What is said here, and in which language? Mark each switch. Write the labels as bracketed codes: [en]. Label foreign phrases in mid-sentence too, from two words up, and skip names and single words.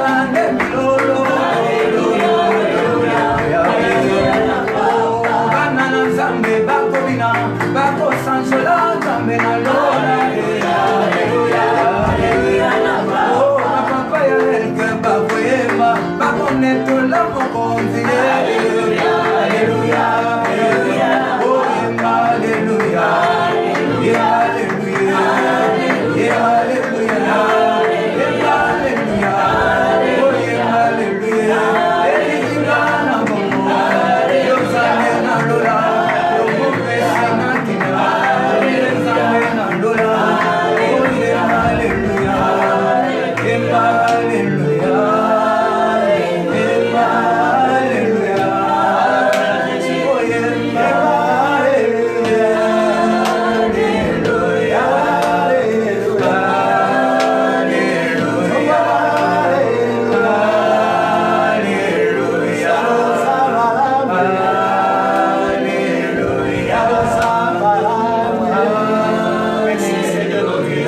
[ln] ndemilolo Alleluia Alleluia Alleluia na papa Bana na Nzambe bakobina bakosanjola Nzambe na lola Alleluia Alleluia na papa Oh papa ya helge bakoyema bakonetola mokonzi Alleluia Alleluia Alleluia Oh yemba Alleluia Alleluia Alleluia Alleluia Alleluia Oh yemba Alleluia Elikinga na bongo Yozane na lola Yomopesi na kina Yezane na lola Oh yemba Alleluia Yemba Alleluia Yemba Alleluia Oh yemba Alleluia Alleluia [fr] Merci Seigneur notre Dieu.